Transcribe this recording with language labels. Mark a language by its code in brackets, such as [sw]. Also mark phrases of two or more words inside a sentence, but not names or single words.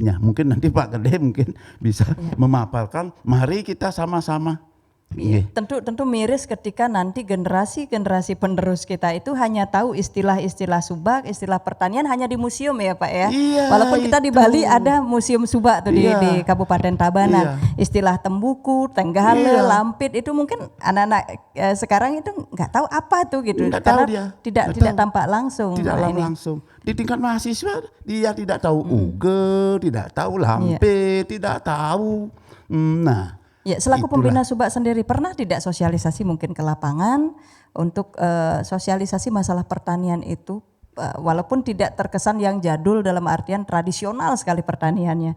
[id] Mungkin nanti Pak Gede mungkin bisa memaparkan. Mari kita sama-sama Tentu miris ketika nanti generasi penerus kita itu hanya tahu istilah-istilah subak, istilah pertanian hanya di museum ya Pak ya. Iya, Walaupun kita di Bali ada museum subak tuh Iya. di Kabupaten Tabanan. Istilah tembuku, tenggale, Iya. lampit itu mungkin anak-anak sekarang itu nggak tahu apa tuh gitu. Nggak Karena tahu dia. tidak Nggak tidak tahu. tampak langsung. Tidak Nah, ini. langsung. Di tingkat mahasiswa dia tidak tahu uge, tidak tahu lampe, tidak tahu. Nah, Ya, selaku itulah. pembina subak sendiri pernah tidak sosialisasi mungkin ke lapangan untuk sosialisasi masalah pertanian itu walaupun tidak terkesan yang jadul dalam artian tradisional sekali pertaniannya.